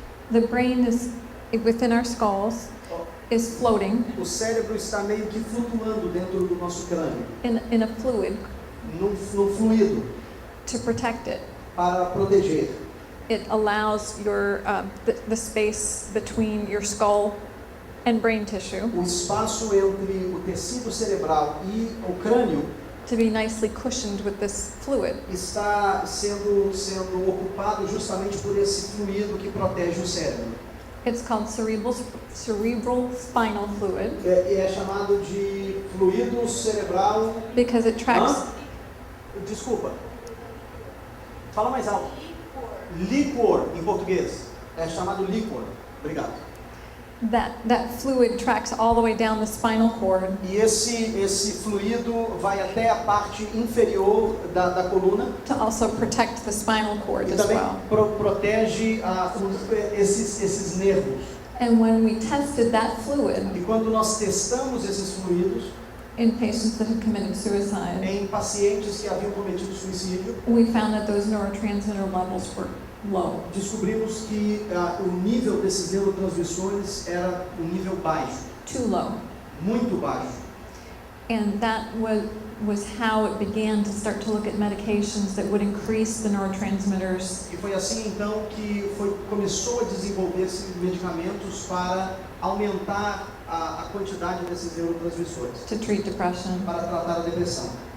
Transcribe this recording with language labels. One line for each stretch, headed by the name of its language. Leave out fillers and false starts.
English: The brain is within our skulls, is floating
Portuguese: O cérebro está meio que flutuando dentro do nosso crânio,
English: in a fluid
Portuguese: num fluido,
English: to protect it.
Portuguese: para proteger.
English: It allows your the space between your skull and brain tissue
Portuguese: O espaço entre o tecido cerebral e o crânio
English: to be nicely cushioned with this fluid.
Portuguese: está sendo ocupado justamente por esse fluido que protege o cérebro.
English: It's called cerebral spinal fluid
Portuguese: É chamado de fluido cerebral.
English: because it tracks
Portuguese: Desculpa. Fala mais alto. Líquor, em português. É chamado líquor. Obrigado.
English: that fluid tracks all the way down the spinal cord
Portuguese: E esse fluido vai até a parte inferior da coluna
English: to also protect the spinal cord
Portuguese: e
English: as
Portuguese: também
English: well.
Portuguese: protege esses nervos.
English: And when we tested that fluid
Portuguese: E quando nós testamos esses fluidos
English: in patients that had committed suicide,
Portuguese: em pacientes que haviam cometido suicídio,
English: we found that those neurotransmitter levels were low.
Portuguese: descobrimos que o nível desses neurotransmissores era um nível baixo,
English: Too low.
Portuguese: muito baixo.
English: And that was how it began to start to look at medications that would increase the neurotransmitters
Portuguese: E foi assim então que começou a desenvolver-se medicamentos para aumentar a quantidade desses neurotransmissores,
English: to treat depression.
Portuguese: para tratar a depressão.